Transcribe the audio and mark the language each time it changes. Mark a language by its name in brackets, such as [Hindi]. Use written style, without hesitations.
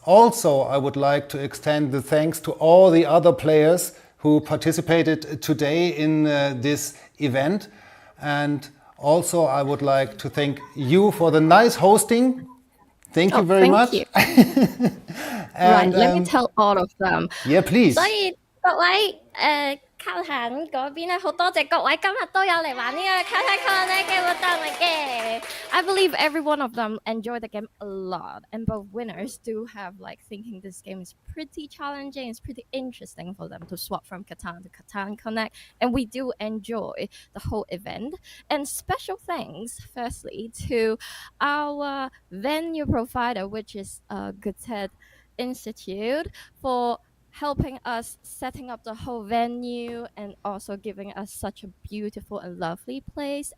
[English] Also, I would like to extend the thanks to all the other players who participated today in this event. And also, I would like to thank you for the nice hosting. Thank you very much. You. And, right, let me tell all of them. Yeah, please. [Cantonese] 所以各位CATAN 嗰邊咧，好多謝各位今日都有嚟玩呢個 CATAN Connect 嘅活動嚟嘅。 [English] I believe every one of them enjoyed the game a lot, and both winners do have like thinking this game is pretty challenging. It's pretty interesting for them to swap from CATAN to CATAN Connect, and we do enjoy the whole event. And special thanks, firstly, to our venue provider, which is CATAN Institute, for helping us setting up the whole venue and also giving us such a beautiful and lovely place.